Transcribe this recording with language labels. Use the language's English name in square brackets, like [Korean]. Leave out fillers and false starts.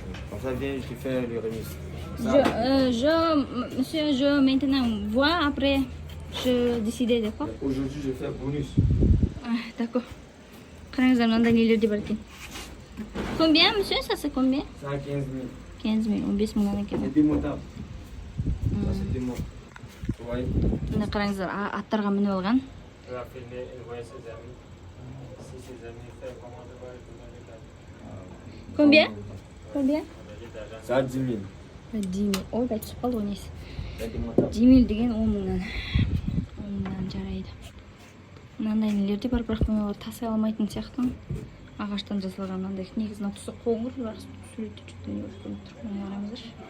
[French] Comme ça, viens, je te fais le remise. Monsieur, je maintenant vois, après je décider, d'accord? Aujourd'hui, je fais bonus. D'accord. [Kazakh] Қараңыздар, мынандай нелер де бар екен. [French] Combien, monsieur? Ça c'est combien? Ça 15 000. [Kazakh] 15 000, 15 мыңнан екен. [French] C'est démontable. Ça c'est démontable. Vous voyez? [Kazakh] Міне қараңыздар, аттарға мініп алған. [French] Tu vas filmer et voir ses amis. Si ses amis font comment tu vas retourner les Combien? Combien? Ça 10 000. 10 000. [Kazakh] Ойбай, түсіп қалды ғой несі. [French] C'est démontable. [Kazakh] 10 000 деген 10 мыңнан. 10 мыңнан жарайды. Мынандай нелер де бар, бірақ мен олар тастай алмайтын сияқты. Ағаштан жасалған мынандай. Негізі мына түсі қоңыр, бірақ суретте жүкті не көріп тұр. Оны қараңыздар.